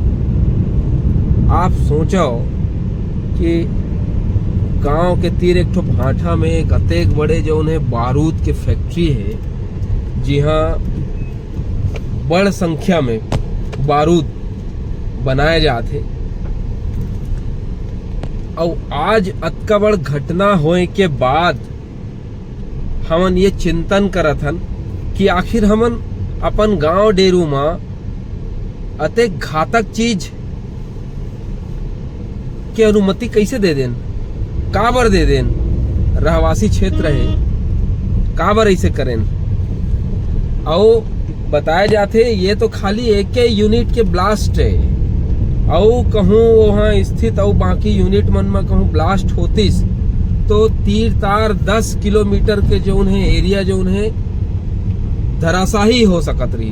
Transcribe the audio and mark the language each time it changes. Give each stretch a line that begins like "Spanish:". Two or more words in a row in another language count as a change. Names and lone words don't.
Chhattisgarhi: आप सोचो कि गांव के तीर एक ठो भाठा में एक अतेक बड़े जो उन्हें बारूद के फैक्ट्री है, जी हाँ बड़ संख्या में बारूद बनाए जाते। और आज अतका बड़ घटना होए के बाद हमन ये चिंतन करत हन कि आखिर हमन अपन गांव डेरू में अतेक घातक चीज के अनुमति कैसे दे देन, काबर दे देन। रहवासी क्षेत्र है, काबर ऐसे करें। और बताया जाते ये तो खाली एक यूनिट के ब्लास्ट है, और कहूँ वहाँ स्थित और बाकी यूनिट मन में कहूँ ब्लास्ट होतीस तो तीर तार 10 किलोमीटर के जो उन्हें एरिया जो उन्हें धराशाही हो सकत रही।